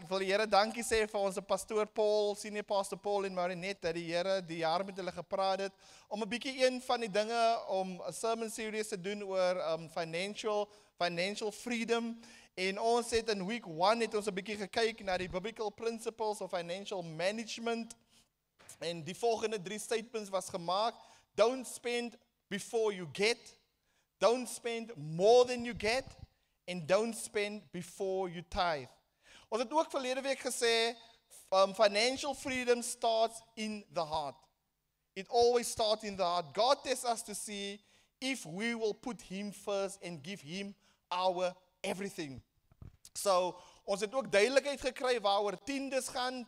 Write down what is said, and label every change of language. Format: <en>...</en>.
<af>Ek wil die Here dankie sê vir ons pastoor Paul, senior pastor Paul en Marinet, dat die Here die jaar met hulle gepraat het, om 'n bietjie een van die dinge, om 'n sermon series te doen oor financial freedom. En ons het in week 1 het ons 'n bietjie gekyk na die</af> <en>biblical principles of financial management.</en> <af>En die volgende 3 statements was gemaak.</af> <en>Don't spend before you get. Don't spend more than you get. And don't spend before you tithe.</en> <af>Ons het ook verlede week gesê,</af> <en>financial freedom starts in the heart. It always starts in the heart. God tests us to see if we will put Him first and give Him our everything.</en> <af>So, ons het ook duidelikheid gekry waaroor tiendes gaan.</af>